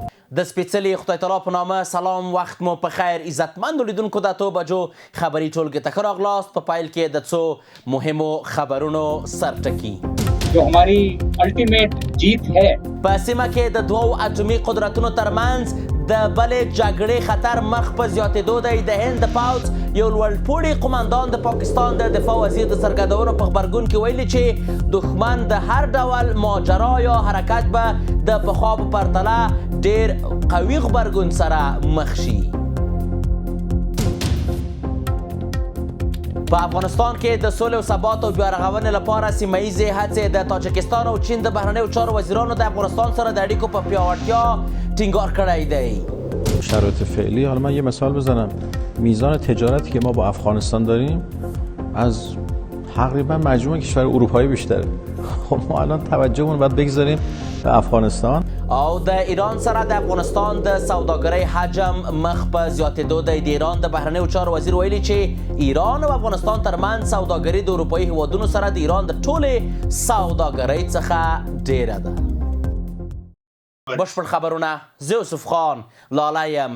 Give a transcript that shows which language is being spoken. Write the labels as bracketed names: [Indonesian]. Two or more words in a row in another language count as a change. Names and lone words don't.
[Pashto] د سپېڅلي خدای تعالی په نامه سلام، وخت مو په خیر. عزتمندو لیدونکو د 8 بجو خبري ټولګې ته ښه راغلاست. په پیل کې د څو مهمو خبرونو سرټکي. [Hindi] जो हमारी अल्टीमेट जीत है [Pashto] په سیمه کې د دوو اټومي قدرتونو ترمنځ د بلې جګړې خطر مخ په زیاتېدو دی. د هند د پوځ یو لوړپوړي قماندان د پاکستان د دفاع وزیر د څرګندونو په غبرګون کې ویلي چې دښمن د هر ډول ماجرا یا حرکت به د پخوا په پرتله ډېر قوي غبرګون سره مخ شي. په افغانستان کې د سولې او ثبات او بیارغونې لپاره سیمه ییزې هڅې د تاجکستان او چین د بهرنیو چارو وزیرانو د افغانستان سره د اړیکو په پیاوړتیا ټینګار کړی دی. [Persian] شرایط فعلی، حالا من یه مثال بزنم، میزان تجارتی که ما با افغانستان داریم از تقریبا مجموع کشور اروپایی بیشتره. خب ما الان توجهمون باید بگذاریم به افغانستان. [Pashto] او د ایران سره د افغانستان د سوداګرۍ حجم مخ په زیاتېدو دی. د ایران د بهرنیو چارو وزیر ویلي چې ایران او افغانستان ترمنځ سوداګري د اروپایي هیوادونو سره د ایران د ټولې سوداګرۍ څخه ډیره ده. بشپړ خبرونه، زه یوسف خان لاله یم.